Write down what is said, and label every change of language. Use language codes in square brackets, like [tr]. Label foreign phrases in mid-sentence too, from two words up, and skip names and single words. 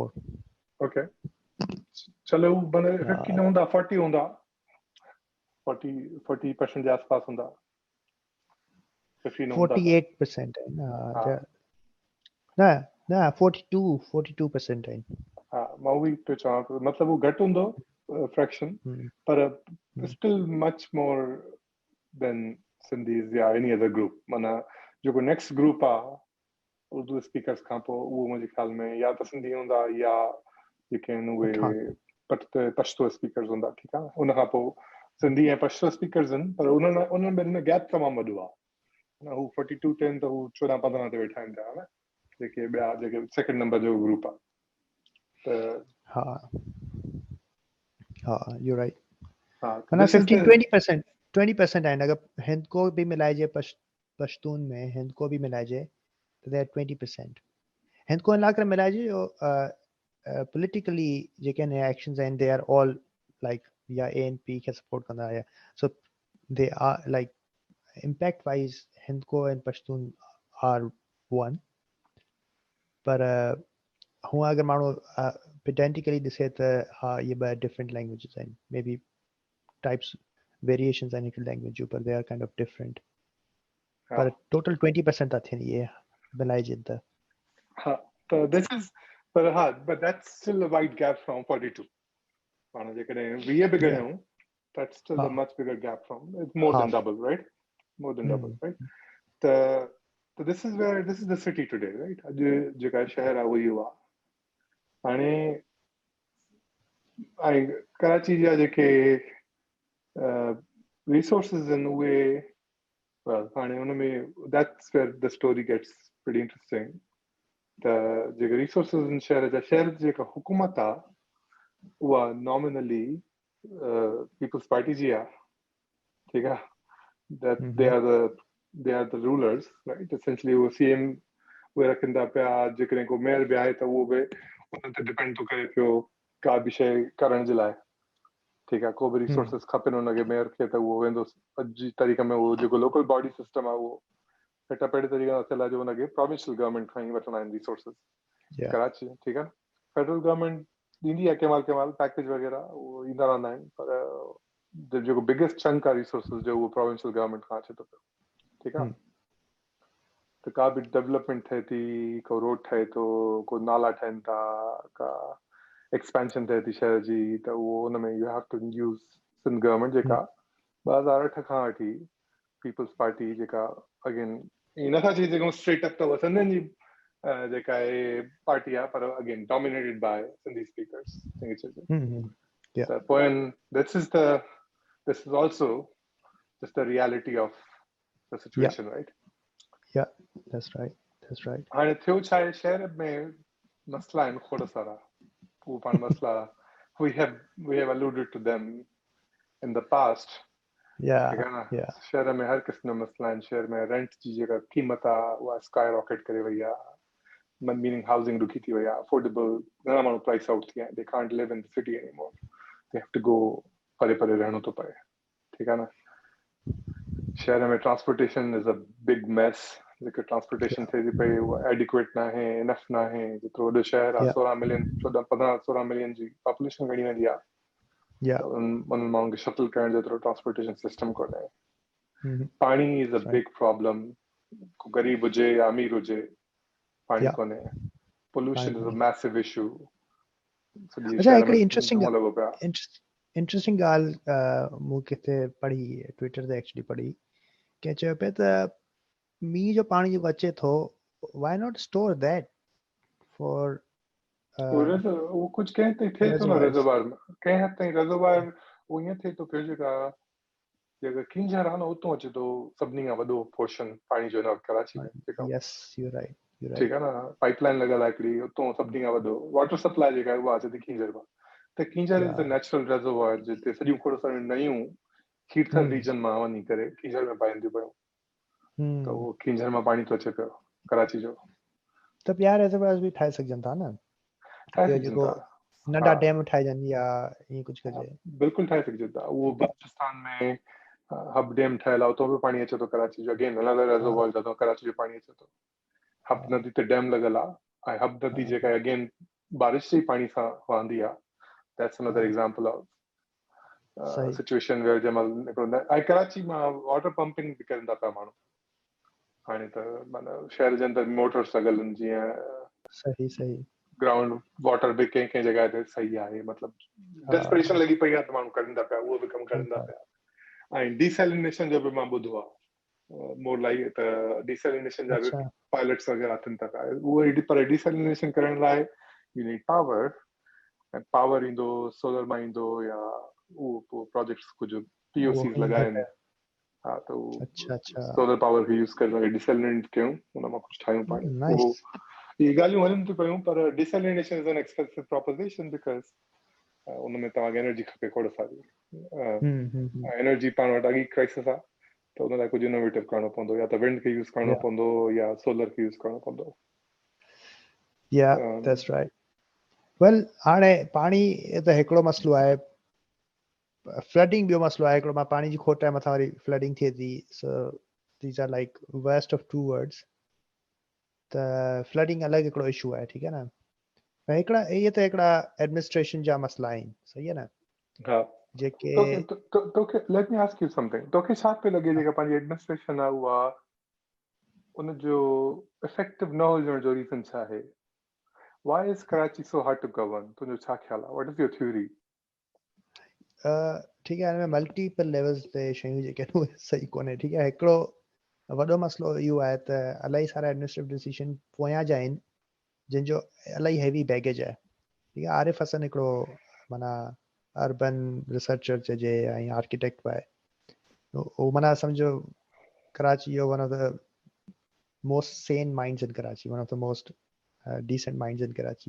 [sd] ओके चलो बने 50 न हूंदा 40 हूंदा 40% जे आसपास हूंदा 50 न हूंदा 48% आहिनि न 42% आहिनि. हा मां उहो ई पियो चवां पियो मतिलबु उहो घटि हूंदो फ्रैक्शन पर [en] still much more than Sindhis [sd] या [en] any other group [sd] माना जेको [en] next group [sd] आहे [en] Urdu speakers [sd] खां पोइ उहो मुंहिंजे ख्याल में या त सिंधी हूंदा या जेके आहिनि उहे [en] Pashto speakers [sd] हूंदा ठीकु आहे उन खां पोइ सिंधी ऐं पश्तो स्पीकर्स आहिनि पर उन्हनि ॿिन्हिनि में गैप तमामु वॾो आहे हू 42 10 त हू 14-15 ते वेठा आहिनि पिया न जेके ॿिया जेके [en] second number [sd] जो ग्रुप आहे [en] हा you're right. [sd] माना 20% आहिनि अगर हिंद को भी मिलाइजे पश्तून में हिंद को भी मिलाइजे तो [en] they are 20%. [sd] हिंद को मिलाकर मिलाइजे politically जेके एक्शंस आहिनि [en] they are all like [sd] या ANP के सपोर्ट कंदा या [en] so they are like impact wise [sd] हिंद को and पश्तून are one पर हुआ अगर माण्हू pedantically ॾिसे त हा ये ॿ [en] different languages [sd] आहिनि [en] maybe types variations [sd] आहिनि हिकु language पर [en] they are kind of different [sd] पर total 20% था थियनि ये मिलाइजे त हा त [en] this is [sd] पर हा [en] but that's still a wide gap from 42 [sd] पाण जेकॾहिं 20 बि ॻणियूं [en] that's still a much bigger gap from it's more than double right more than double right so this is the city today right [sd] अॼु जेका शहर आहे उहो इहो आहे हाणे ऐं कराची जा जेके resources आहिनि उहे हाणे हुन में [en] that's where the story gets pretty interesting [sd] त जेके रिसोर्सिस आहिनि शहर जी जेका हुकूमत आहे उहा नॉमिनली पीपल्स पार्टी जी आहे ठीकु आहे [en] they are the rulers right essentially [sd] उहो CM उहे रखनि था पिया जेकॾहिं को मेयर बि आहे त उहो बि उन ते डिपेंड थो करे पियो का बि शइ करण जे लाइ ठीकु आहे को बि रिसोर्सिस खपनि हुनखे मेयर खे त उहो वेंदो अॼु जी तारीख़ में उहो जेको [en] local body system [sd] आहे उहो सेटअप अहिड़े तरीक़े सां थियल आहे जो हुनखे [en] provincial government [sd] खां ई वठंदा आहिनि रिसोर्सिस कराची ठीकु आहे [en] federal government [sd] ॾींदी आहे कंहिं महिल पैकेज वग़ैरह उहो ईंदा रहंदा आहिनि पर जेको [en] biggest chunk [sd] आहे रिसोर्सिस जो उहो [en] provincial government [sd] खां अचे थो पियो ठीकु आहे त का बि डेवलपमेंट थिए थी को रोड ठहे थो को नाला ठहनि था का एक्सपेंशन थिए थी शहर जी त उहो हुन में [en] you have to use Sindh government [sd] जेका 2008 खां वठी पीपल्स पार्टी जेका अगेन इन नथा चई सघूं [en] straight up [sd] अथव सिंधियुनि जी जेका आहे पार्टी आहे पर अगेन [en] dominated by Sindhi speakers [sd] त पोइ [en] this is also just the reality of the situation right that's right [sd] हाणे थियो छा आहे शहर में मसला आहिनि खोड़ सारा उहो पाण मसला [en] we have alluded to them in the past [sd] शहर में हर क़िस्म जा मसला आहिनि शहर में रेंट जी जेका क़ीमत आहे उहा [en] sky rocket [sd] करे वई आहे [en] meaning housing [sd] ॾुखी थी वई आहे अफोर्डेबल घणा माण्हू [en] price out [sd] थी विया आहिनि [en] they can't live in the city anymore they have to go [sd] परे परे रहणो थो पए ठीकु आहे न शहर में [en] transportation is a big mess [sd] जेके ट्रांसपोर्टेशन थिए थी पई उहा एडिक्वेट न आहे, इनफ न आहे। जेतिरो वॾो शहर आहे, या 16 मिलियन 14 15 16 मिलियन जी पॉपुलेशन घणी वेंदी आहे, या त उन माण्हुनि खे शटल करण जेतिरो [en] transportation system [sd] कोन्हे। पाणी [en] is a big problem, [sd] गरीब हुजे या अमीर हुजे, पाणी कोन्हे। [en] pollution is a massive issue, [sd] सॼे अच्छा, शहर में हिकिड़ी इंटरेस्टिंग धुओं लॻो पियो आहे। इंटरेस्टिंग ॻाल्हि मूं किथे पढ़ी, ट्विटर ते एक्चुअली पढ़ी, कंहिं चयो पिए त मींहं जो पाणी जेको अचे थो, [en] why not store that for [sd] उहो कुझु कंहिं ताईं थिए थो न रिजर्वायर में, कंहिं हद ताईं रिजर्वायर उहो ईअं थिए थो पियो जेका जेका खींजर आहे न उतां अचे थो सभिनी खां वॾो पोर्शन पाणी जो न कराची में जेका। [en] yes, you right, you right. [sd] ठीकु आहे न, पाइपलाइन लॻल आहे हिकिड़ी, उतां सभिनी खां वॾो [en] water supply [sd] जेका आहे उहा अचे थी खींजर मां। त खींजर [en] is the natural reservoir [sd] जिते सॼियूं खोड़ सारियूं नयूं कीर्थन रीजन मां वञी करे खींजर में पाइनि थियूं पियूं, त उहो खींजर मां पाणी थो अचे पियो कराची जो। त ॿिया रिजर्वायर्स बि ठाहे सघजनि था न, ठाहे ॿियो सघजनि जेको था, नंढा डैम ठाहिजनि या ईअं कुझु कजे। बिल्कुलु ठाहे सघजनि था। उहो बलूचिस्तान में हब डैम ठहियल आहे, उतां बि पाणी अचे थो कराची जो, अगेन अलॻि अलॻि रिजर्वायर जॾहिं कराची जो पाणी अचे थो। हब नदी ते डैम लॻल आहे ऐं हब नदी जेका अगेन बारिश जे पाणी सां वहंदी आहे। [en] that's another example of situation where [sd] जंहिं महिल निकिरंदा ऐं कराची मां [en] water pumping [sd] बि कनि था पिया माण्हू हाणे, त माना शहर जे अंदरि मोटर्स लॻल आहिनि, जीअं सही सही [en] ground water [sd] बि कंहिं कंहिं जॻह ते सही आहे, मतिलबु डेस्परेशन लॻी पई आहे त माण्हू कनि था पिया, उहो बि कमु कनि था पिया। ऐं डिसैलिनेशन जो बि मां ॿुधो आहे [en] more like, [sd] त डिसैलिनेशन जा बि अच्छा पायलट्स वग़ैरह थियनि था पिया। उहो पर डिसैलिनेशन करण लाइ [en] you need power, [sd] ऐं पावर ईंदो सोलर मां ईंदो या उहो प्रोजेक्ट्स कुझु POCs लॻाइनि। हा, त उहो अच्छा अच्छा [en] solar power [sd] खे यूज़ करे डिसैलिनेट कयूं, उन मां कुझु ठाहियूं पाणी। उहो नाइस। इहे ॻाल्हियूं हलनि थियूं पियूं, पर [en] desalination is an expensive proposition because [sd] उन में तव्हांखे एनर्जी खपे खोड़ सारी, एनर्जी पाण वटि अॻी क्राइसिस आहे, त उन लाइ कुझु इनोवेटिव करणो पवंदो, या त विंड खे यूज़ करणो पवंदो या सोलर खे यूज़ करणो पवंदो। [en] ya that's right. [sd] वेल, हाणे पाणी त हिकिड़ो मसलो आहे, फ्लडिंग ॿियो मसलो आहे हिकिड़ो। मां पाणी जी खोट आहे, मथां वरी फ्लडिंग थिए थी, [en] so these are like worst of two worlds. [sd] त फ्लडिंग अलॻि हिकिड़ो इशू आहे, ठीकु आहे न। हिकिड़ा इहे त हिकिड़ा एडमिनिस्ट्रेशन जा मसला आहिनि, सही आहे न। हा, जेके [en] तोखे let me ask you something, [sd] तोखे छा पियो लॻे जेका पंहिंजी एडमिनिस्ट्रेशन आहे उहा उनजो इफेक्टिव न हुजण जो रीज़न छा आहे? [en] Why is Karachi so hard to govern? [sd] तुंहिंजो छा ख़्याल आहे? [en] What is your theory? [sd] ठीकु आहे, हिन में [en] multiple levels [sd] ते शयूं जेके आहिनि उहे सही कोन्हे, ठीकु आहे। हिकिड़ो वॾो मसलो इहो आहे त इलाही सारा एडमिनिस्ट्रेटिव डिसीजन पोयां जा आहिनि जिन जो इलाही [en] heavy baggage [sd] आहे, ठीकु आहे। आरिफ हसन हिकिड़ो माना [en] urban researcher [sd] चइजे ऐं आर्किटेक्ट बि आहे, उहो माना सम्झो कराची जो [en] one of the most sane minds in Karachi, one of the most decent minds in Karachi.